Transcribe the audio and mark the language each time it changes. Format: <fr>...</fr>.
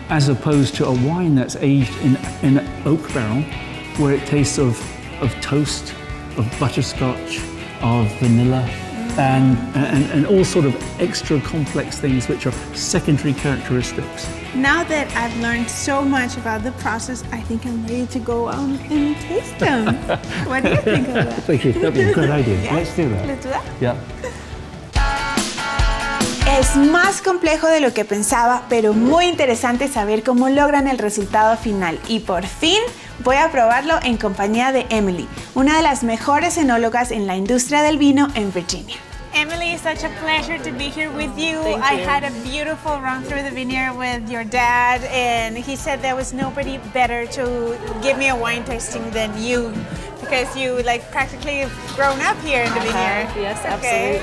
<en>As opposed to a wine that's aged in an oak barrel, where it tastes of toast, of butterscotch, of vanilla, and all sort of extra complex things which are secondary characteristics. Now that I've learned so much about the process, I think I'm ready to go on and taste them. What do you think of that? Thank you. That'd be a good idea. Yeah? Let's do that. Let's do that. Yeah.</en> <es>Es más complejo de lo que pensaba, pero muy interesante saber cómo logran el resultado final. Y por fin voy a probarlo en compañía de Emily, una de las mejores enólogas en la industria del vino en Virginia.</es> <en>Emily, it's such a pleasure to be here with you. Thank I you. had a beautiful run through the vineyard with your dad, and he said there was nobody better to give me a wine tasting than you, because you like practically grown up here in the vineyard. Yes, Okay,</en>